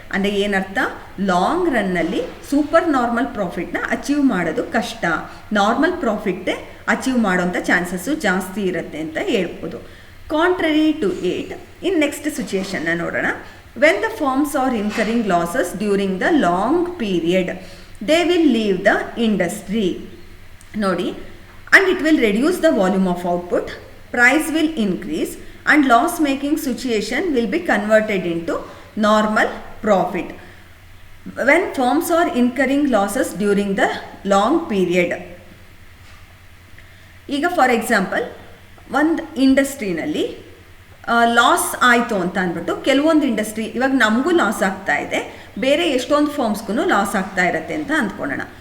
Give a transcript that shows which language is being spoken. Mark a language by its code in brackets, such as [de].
[kn] ಅಂದರೆ ಏನರ್ಥ, long ರನ್ನಲ್ಲಿ super normal ಪ್ರಾಫಿಟ್ನ achieve ಮಾಡೋದು ಕಷ್ಟ, ನಾರ್ಮಲ್ ಪ್ರಾಫಿಟ್ಟೇ ಅಚೀವ್ ಮಾಡೋಂಥ ಚಾನ್ಸಸ್ಸು ಜಾಸ್ತಿ ಇರುತ್ತೆ ಅಂತ ಹೇಳ್ಬೋದು. [en] contrary to it, [kn] in next ಸಿಚುಯೇಷನ್ನ ನೋಡೋಣ. [en] When the firms are incurring losses during the long period they will leave the industry. ನೋಡಿ, and it will reduce the volume of output, price will increase and loss making situation will be converted into normal profit. When firms are incurring losses during the long period, [kn] ಈಗ for example ಒಂದು ಇಂಡಸ್ಟ್ರಿನಲ್ಲಿ loss ಆಯಿತು ಅಂತ ಅಂದ್ಬಿಟ್ಟು ಕೆಲವೊಂದು industry, ಇವಾಗ ನಮಗೂ loss ಆಗ್ತಾ ಇದೆ, ಬೇರೆ ಎಷ್ಟೊಂದು ಫರ್ಮ್ಸ್ಗೂ ಲಾಸ್ ಆಗ್ತಾ ಇರುತ್ತೆ ಅಂತ ಅಂದ್ಕೊಳ್ಳೋಣ.